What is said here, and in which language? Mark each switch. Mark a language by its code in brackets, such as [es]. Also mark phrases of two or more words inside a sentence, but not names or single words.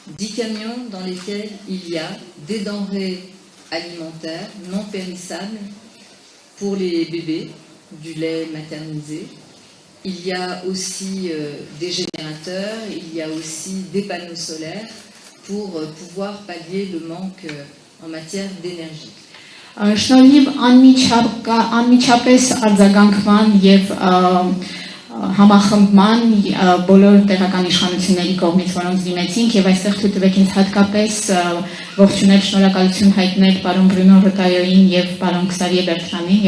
[fr] 10 camions dans lesquels il y a des denrées alimentaires non périssables pour les bébés, du lait maternisé. Il y a aussi des générateurs, il y a aussi des panneaux solaires pour pouvoir pallier le manque en matière d'énergie. [hy] Շնորհիվ անմիջապես արձագանքման եւ համախմբման բոլոր տեղական իշխանությունների կողմից, որոնց դիմեցինք եւ այստեղ թույլ տվեք ինձ հատկապես ողջունել, շնորհակալություն հայտնել պարոն Բրունո Ռոտայոյին եւ պարոն Քսավիե Բերտրամին